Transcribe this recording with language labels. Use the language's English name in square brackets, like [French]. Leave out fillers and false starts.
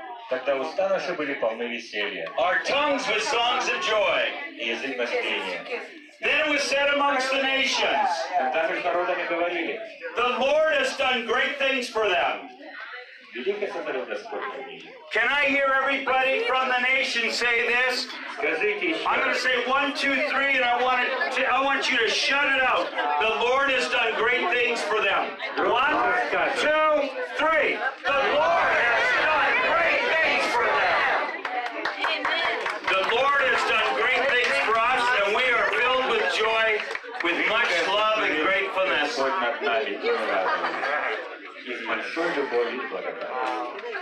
[Russian] Когда уста наши были полны веселья. [English] Our tongues with songs of joy. [Russian] И язык наш пения. [English] Then it was said amongst the nations, [Russian] Когда между народами говорили, [English] the Lord has done great things for them. [Russian] велико сотворил Господь в мире. [English] Can I hear everybody from the nation say this? [Russian] Скажите еще [English] I'm going to [Russian] раз. [English] say 1, 2, 3, and I want you to shut it out. The Lord has done great things for them. 1, 2, 3. The Lord has done great things for them. The Lord has done great things for us, and we are filled with joy, with much love and gratefulness. [Russian] Господь над нами и мы радуемся. И с большой любовью и благодарностью.